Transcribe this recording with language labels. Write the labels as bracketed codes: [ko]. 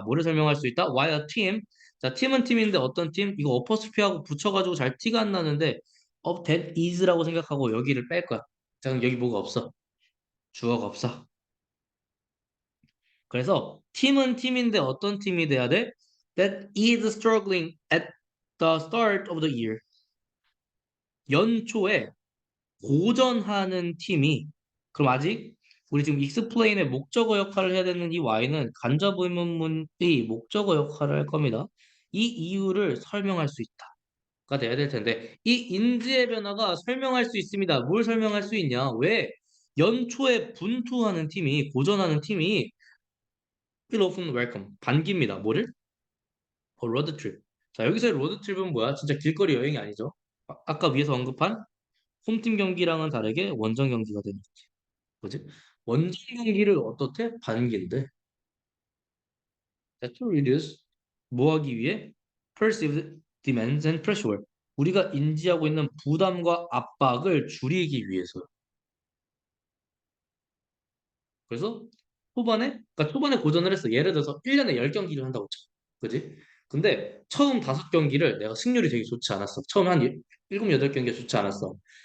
[ko] 뭐를 설명할 수 있다? [en] Why a team? [ko] 자, 팀은 팀인데 어떤 팀? 이거 어퍼스피하고 붙여가지고 잘 티가 안 나는데 that is라고 생각하고 여기를 뺄 거야. 자, 그럼 여기 뭐가 없어? 주어가 없어. 그래서 팀은 팀인데 어떤 팀이 돼야 돼? [en] That is struggling at the start of the year. [ko] 연초에 고전하는 팀이 그럼 아직 우리 지금 explain의 목적어 역할을 해야 되는 이 y는 간접 의문문이 목적어 역할을 할 겁니다. 이 이유를 설명할 수 있다가 돼야 될 텐데 이 인지의 변화가 설명할 수 있습니다. 뭘 설명할 수 있냐? 왜 연초에 분투하는 팀이 고전하는 팀이 [en] will often welcome [ko] 반깁니다. 뭐를? 로드트립. 자, 여기서의 로드트립은 뭐야? 진짜 길거리 여행이 아니죠. 아까 위에서 언급한 홈팀 경기랑은 다르게 원정 경기가 되는 거지. 뭐지? 원정 경기를 어떻게? 반기인데. 자, [en] to reduce [ko] 뭐 하기 위해? [en] perceived demands and pressure. [ko] 우리가 인지하고 있는 부담과 압박을 줄이기 위해서. 그래서 초반에 고전을 했어. 예를 들어서 1년에 10경기를 한다고 쳐. 그지? 근데 처음 5경기를 내가 승률이 되게 좋지 않았어. 처음 한 7, 8경기가 좋지 않았어.